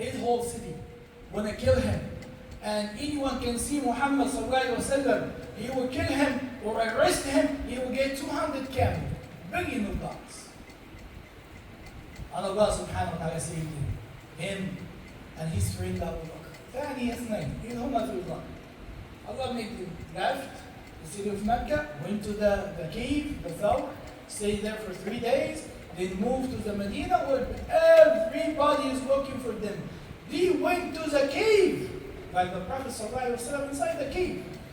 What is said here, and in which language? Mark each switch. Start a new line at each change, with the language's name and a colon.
English: His whole city want to kill him. And anyone can see Muhammad sallallahu alaihi wasallam, he will kill him or arrest him, he will get 200 camels, $1 billion. And Allah subhanahu wa ta'ala saved him and his friend Abu Bakr.
Arabic: ثاني اثنين إذ هما في الغار.
English: Allah made them left the city of Mecca, went to the cave, the Thawr, stayed there for 3 days, then moved to the Medina where everybody is looking for them. They went to the cave, like the Prophet ﷺ inside the cave.